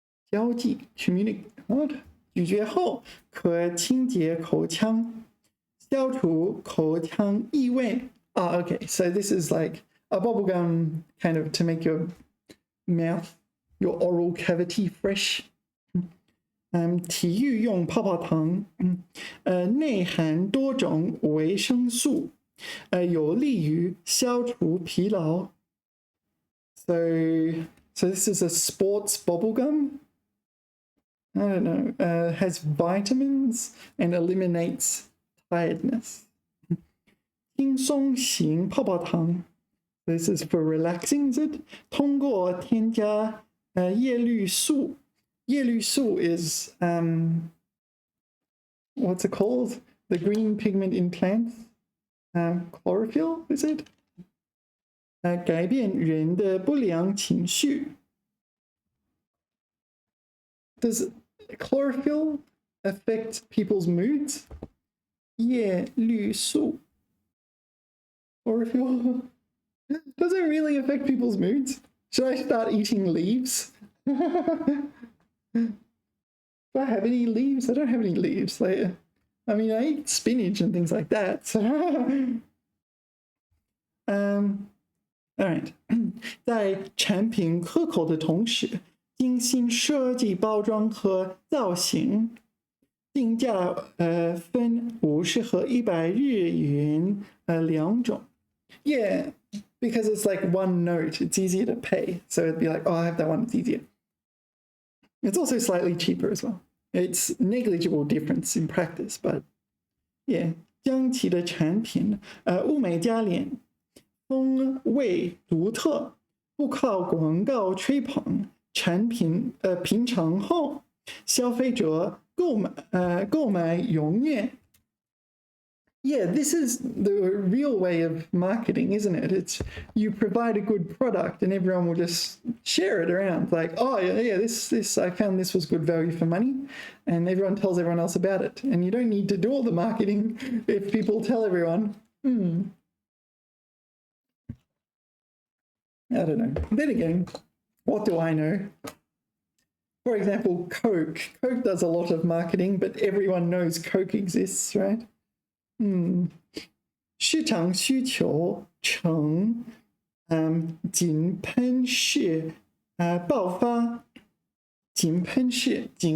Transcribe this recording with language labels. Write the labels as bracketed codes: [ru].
[en] 交际 communicate what? [zh] 咀嚼后可清洁口腔，消除口腔异味。 [en] Okay, so this is like a bubble gum kind of to make your mouth, your oral cavity fresh. [zh] 体育用泡泡糖，内含多种维生素，有利于消除疲劳。 [en] So this is a sports bubble gum. I don't know. Has vitamins and eliminates tiredness. [zh] 轻松型泡泡糖。 [en] This is for relaxing, is it? [zh] 通过添加叶绿素。 [en] 叶绿素 is what's it called? The green pigment in plants? Chlorophyll, is it? [zh] 改变人的不良情绪。 [en] Does chlorophyll affect people's moods? [zh] 叶绿素。 [en] Chlorophyll does it really affect people's moods? Should I start eating leaves? Do I have any leaves? I don't have any leaves. I mean, I eat spinach and things like that. So all right. [zh] 在产品可口的同时，精心设计包装和造型，定价分50和100日元两种。 [en] Yeah, because it's like one note, it's easier to pay. So it'd be like, oh, I have that one, it's easier. It's also slightly cheaper as well. It's negligible difference in practice, but yeah. 江崎的产品，物美价廉，风味独特，不靠广告吹捧，产品品尝后，消费者购买永远。 Yeah, this is the real way of marketing, isn't it? It's you provide a good product and everyone will just share it around. Like, oh yeah, this I found this was good value for money, and everyone tells everyone else about it. And you don't need to do all the marketing if people tell everyone. I don't know. Then again, what do I know? For example, Coke. Coke does a lot of marketing, but everyone knows Coke exists, right? [zh] 市场需求呈井喷式爆发，井喷式。